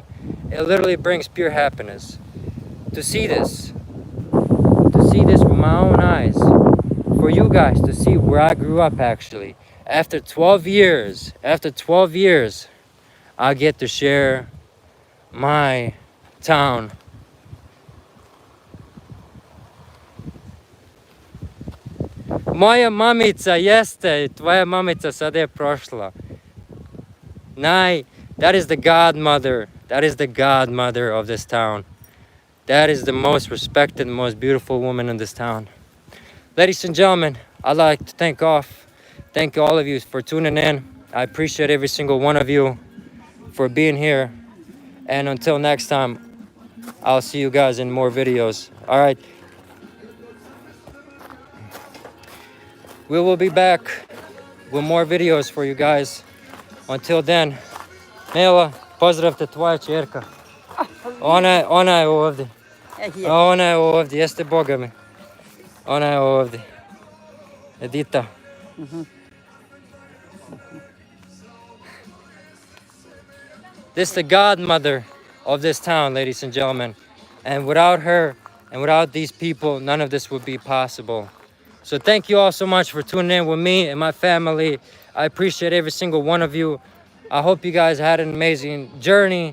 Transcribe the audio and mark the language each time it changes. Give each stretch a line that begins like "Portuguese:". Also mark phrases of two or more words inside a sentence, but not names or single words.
English: It literally brings pure happiness. To see this with my own eyes. For you guys to see where I grew up actually. After 12 years, I get to share my town.
Bosnian: Moja mamica jeste, tvoja mamica sad je prošla.
English: That is the godmother. That is the godmother of this town. That is the most respected, most beautiful woman in this town. Ladies and gentlemen, I'd like to thank all of you for tuning in. I appreciate every single one of you for being here. And until next time, I'll see you guys in more videos. All right. We will be back with more videos for you guys. Until then,
Bosnian: Nela, pozdravte tvoja čerka. Ona je ovdje. Ona je ovdje, jeste Boga mi. Ona je ovdje. Edita.
English: This is the godmother of this town, ladies and gentlemen. And without her and without these people, none of this would be possible. So thank you all so much for tuning in with me and my family. I appreciate every single one of you. I hope you guys had an amazing journey.